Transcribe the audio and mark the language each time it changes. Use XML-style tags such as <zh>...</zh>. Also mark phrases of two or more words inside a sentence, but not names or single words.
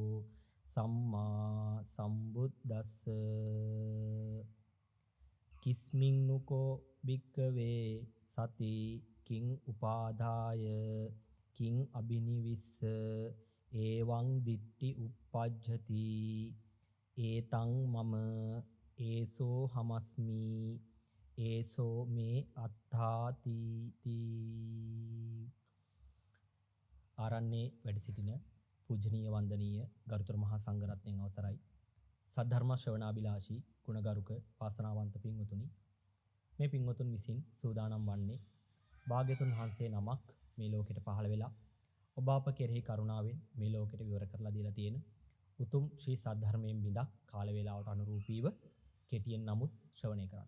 <pi>සම්මා සම්බුද්දස්ස කිස්මින්නුකෝ භික්කවේ සති කිං උපාදාය කිං අබිනිවිස්ස ඒවං දිට්ටි uppajjati ඒතං මම ඒසෝ හමස්මි ඒසෝ මේ අත්තාති</pi> <si>තී ආරණ්‍යේ වැඩ සිටින පූජනීය වන්දනීය ගරුතර මහා සංඝරත්නයන් අවසරයි සද්ධර්ම ශ්‍රවණාබිලාෂී ගුණගරුක වාසනාවන්ත පින්වතුනි මේ පින්වතුන් විසින් සූදානම් වන්නේ භාග්‍යතුන් වහන්සේ නමක් මේ ලෝකෙට පහළ වෙලා ඔබ අප කෙරෙහි කරුණාවෙන් මේ ලෝකෙට විවර කරලා දීලා තියෙන උතුම් ශ්‍රී සද්ධර්මයෙන් බිඳක් කාල වේලාවට අනුරූපීව කෙටියෙන් නමුත් ශ්‍රවණය කරන්න.</si>